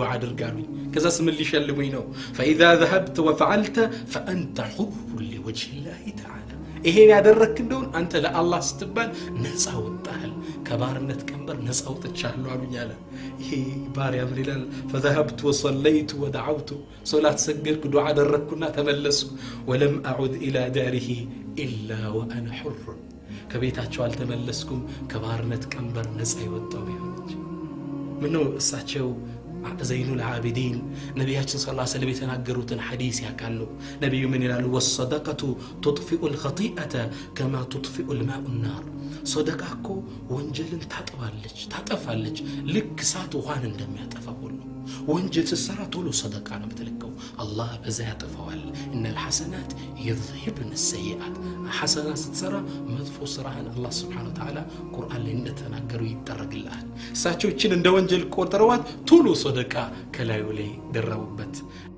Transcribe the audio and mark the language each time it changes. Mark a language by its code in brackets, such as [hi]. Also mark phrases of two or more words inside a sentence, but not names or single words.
[am] አድርጋሉኝ ከዛስ ምን ሊሸልሙኝ ነው [ar] فاذا ذهبت وفعلت فانت حر لوجه الله تعالى [am] ይሄን ያደረክ እንደው አንተ ለአላህ ስትባል ነፃ ወጣሃል ከባርነት ቀንበር ነፃ ወጥቻለሁ አሉኝ አለ ይሄ ባሪያ ምን ይላል [ar] فذهبت وصليت ودعوت صلاه سجدك [am] ዱዓ አደረኩና ተመለሱ [ar] ولم اعد الى داره الا وانا حر [am] ከቤታቸው አልተመለስኩም ከባርነት ቀንበር ነፃ ይወጣው ይሆንች ምነው እሳቸው ዘይኑል ዓቢዲን ነብያችን [ar] صلى الله عليه وسلم [am] የተናገሩትን ሐዲስ ያካሉ ነብዩ ምን ይላሉ [ar] والصدقة تطفئ الخطيئه كما تطفئ الماء النار [am] ሰደቃኮ ወንጀልን ታጠፋለች ልክ እሳት ውሃን እንደሚያጠፋ ሁሉ ወንጀል ሲሰራ ቶሎ ሰደቃ ነው የምትልከው አላህ በዛ ያጠፋዋል [ar] ان الحسنات يذهبن السيئات [am] حسنات ስትሰራ መጥፎ ስራህን አላህ [ar] سبحانه وتعالى [am] ቁርአን ላይ እንደተናገሩ ይደረግልሃል እሳቸው እቺን እንደ ወንጀል ቆጥረዋት ቶሎ ሰደቃ ከላዩ ላይ ደረቡበት